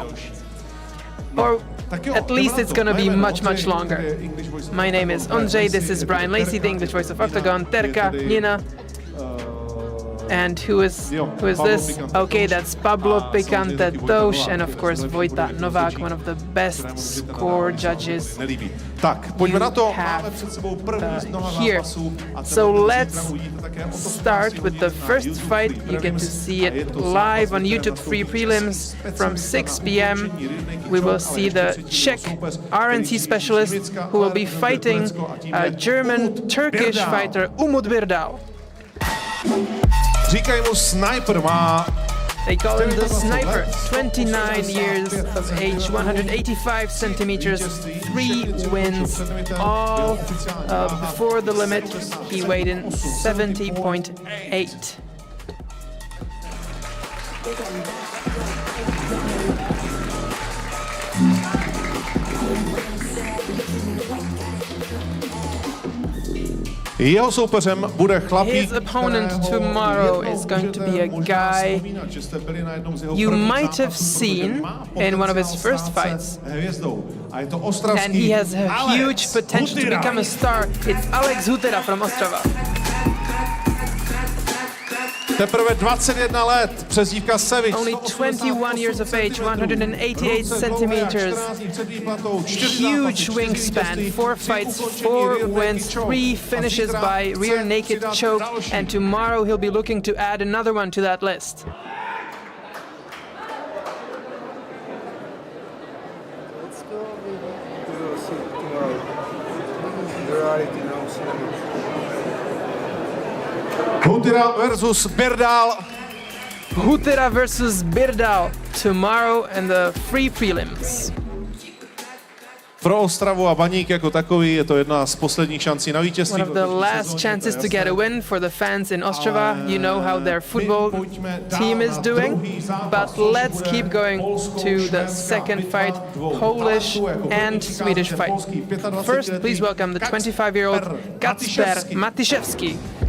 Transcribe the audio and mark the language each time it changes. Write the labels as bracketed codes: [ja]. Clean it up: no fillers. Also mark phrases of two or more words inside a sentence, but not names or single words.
[en] Or at least it's gonna be much, much longer. My name is Ondřej, this is Brian Lacey, the English voice of Octagon, Terka, Nina. And who is this? Okay, that's Pablo Picante Toš, and of course Vojta Novák, one of the best score judges [cs] Tak, pojďme na to. [en] Here. So let's start with the first fight. You get to see it live on YouTube, free prelims from 6 p.m. We will see the Czech RNC specialist who will be fighting a German-Turkish fighter, Umut Birdal. [cs] Říkají mu sniper, má... [en] They call him the Sniper, 29 years of age, 185 centimeters, 3 wins, all before the limit. He weighed in 70.8. [cs] Jeho soupeřem bude chlapík, [en] his opponent tomorrow is going to be a guy you might have seen in one of his first fights. And he has a huge potential to become a star. It's Alex Hutera from Ostrava. [cs] Teprve 21 let, přezdívka Sevič. [en] Only 21 years of age, 188 centimeters, huge wingspan, 4 fights, 4 wins, 3 finishes by rear naked choke, and tomorrow he'll be looking to add another one to that list. Let's go tomorrow. Reality now, cinema. Hutera versus Birdal. Hutera versus Birdal tomorrow in the free prelims. [cs] Pro Ostravu a Baník jako takový je to jedna z posledních šancí na vítězství. [en] One of the last chances to get a win for the fans in Ostrava. You know how their football team is doing. But let's keep going to the second fight, Polish and Swedish fight. First, please welcome the 25-year-old Kacper Matiszewski.